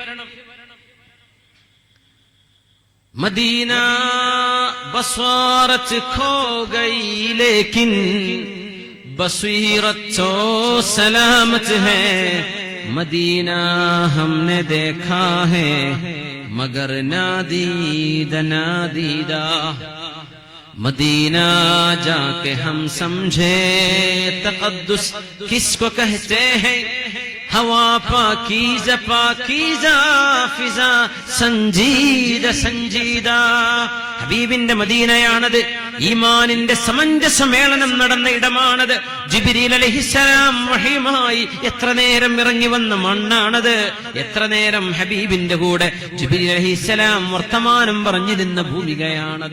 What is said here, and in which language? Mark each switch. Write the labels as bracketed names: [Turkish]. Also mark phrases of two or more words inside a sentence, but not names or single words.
[Urdu] مدینہ بصارت کھو گئی لیکن بصیرت تو سلامت ہے. مدینہ ہم نے دیکھا ہے مگر نادیدہ مدینہ جا کے ہم سمجھے تقدس کس کو کہتے ہیں. ہوا پاکیزہ فضا سنجیدہ. [Malayalam] ഹബീബിന്റെ മദീനയാണത്. ഈമാനിന്റെ സമഞ്ജസ സമ്മേളനം നടന്ന ഇടമാണത്. ജിബ്രീൽ [Arabic] عليه السلام [Malayalam] വഹീമായി എത്ര നേരം ഇറങ്ങി വന്ന മണ്ണാണത്. എത്ര നേരം ഹബീബിന്റെ കൂടെ ജിബ്രീൽ [Arabic] عليه السلام [Malayalam] വർത്തമാനം പറഞ്ഞിരുന്ന ഭൂമികയാണത്.